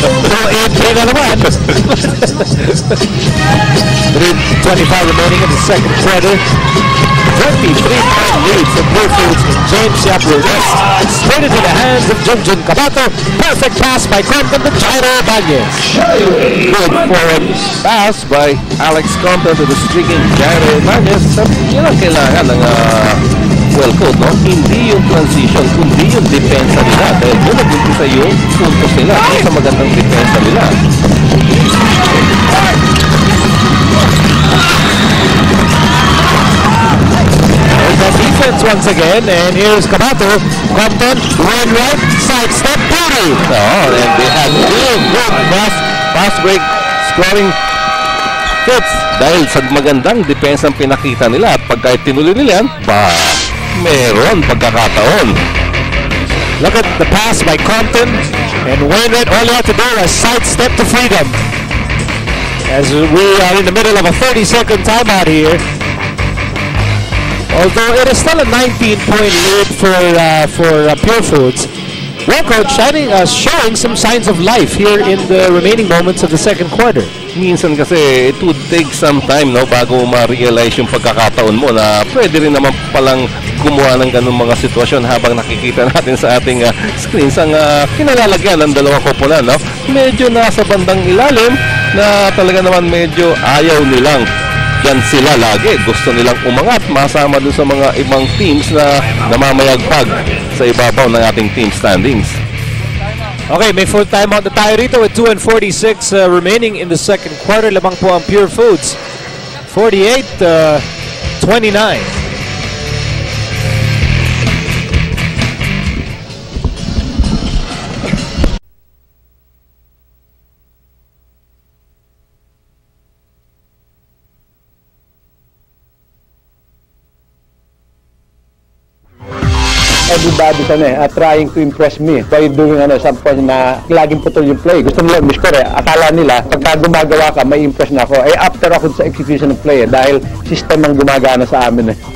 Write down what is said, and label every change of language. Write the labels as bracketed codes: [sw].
[en] So, 8-3 na naman. 3:25 remaining in the second quarter. 23-point lead for Bluefields. James Yap will rest. Straight into the hands of Junjun Kabato. Perfect pass by Compton to Jairo Ibanez. Good forward pass by Alex Compton to the streaking Jairo Ibanez. [tl] Yan ang kailangan ng Welco, no? Hindi yung transition, kundi yung depensa nila. Dahil doon nag-umpisa yung puntos nila sa magandang depensa nila. [en] There's that defense once again, and here's Kabato. Compton, one right, sidestep, booty. And they had good pass break scoring fits [tl] dahil sa magandang depensa ang pinakita nila at pagka tinuloy nila yan, meron pagkakataon. [en] Look at the pass by Compton, and Wainwright all you have to do is sidestep to freedom. As we are in the middle of a 30-second timeout here. Although it is still a 19-point lead for Pure Foods, Welco showing some signs of life here in the remaining moments of the second quarter. [tl] Minsan kasi [en] it would take some time, [tl] no, bago ma-realize yung pagkakataon mo na pwede rin naman palang gumawa ng ganung mga sitwasyon habang nakikita natin sa ating screens ang kinalalagyan ng dalawang koponan, no? Medyo nasa bandang ilalim na talaga naman medyo ayaw nilang yan sila lagi. Gusto nilang umangat, masama dun sa mga ibang teams na namamayagpag sa ibabaw ng ating team standings. [en] Okay, [tl] may full timeout na tayo rito [en] with 2:46 remaining in the second quarter. [tl] Lamang po ang Pure Foods. 48-29. [en] And everybody's trying to impress me by doing some point [tl] na laging putol yung [en] play. [tl] Gusto nila miss-score Akala nila, pagka gumagawa ka, may impress na ako. After ako sa execution of play dahil system ang gumagana sa amin